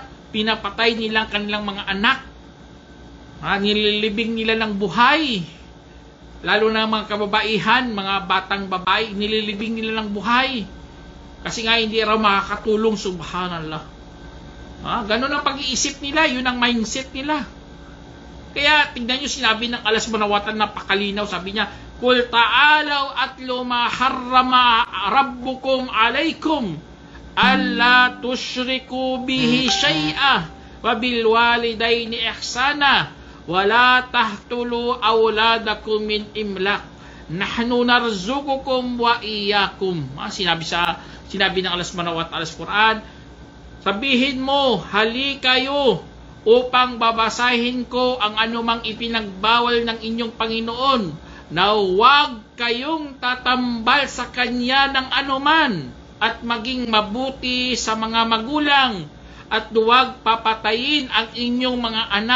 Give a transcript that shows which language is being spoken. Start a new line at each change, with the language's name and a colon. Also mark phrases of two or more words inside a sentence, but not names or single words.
Filipino: Pinapatay nila ang kanilang mga anak. Nililibing nila ng buhay. Lalo na mga kababaihan, mga batang babae, nililibing nila ng buhay. Kasi nga hindi raw makakatulong, subhanallah. Ganun ang pag-iisip nila, yun ang mindset nila. Kaya tingnan nyo, sinabi ng Allah
Arabic: سبحانه وتعالى,
Filipino: napakalinaw, sabi niya,
Arabic: قل تعالوا أتل ما حرم ربكم عليكم ألا تشركوا به شيئا وبالوالدين إحسانا ولا تقتلوا أولادكم من إملاق نحن نرزقكم وإياكم.
Filipino: Sinabi ng Allah
Arabic: سبحانه وتعالى
Filipino: sa Quran, sabihin mo, hali kayo upang babasahin ko ang anumang ipinagbawal ng inyong Panginoon, na huwag kayong tatambal sa Kanya ng anuman, at maging mabuti sa mga magulang, at huwag papatayin ang inyong mga anak.